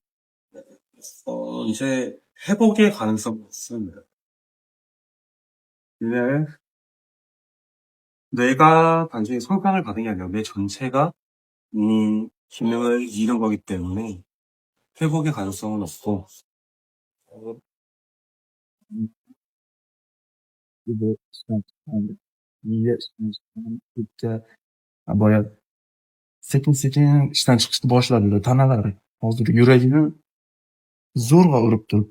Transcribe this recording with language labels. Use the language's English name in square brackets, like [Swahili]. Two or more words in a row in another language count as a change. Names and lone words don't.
[Korean] 이제 회복의 가능성이 있습니다. 근데 뇌가 단순히 손상을 받은 게 아니라 뇌 전체가 기능을 잃은 거기 때문에 회복의 가능성은 없고, [Uzbek] boya sekin-sekin ishdan chiqishni boshladilar tanalari. Hozir yuragini zo'rg'a urib turibdi.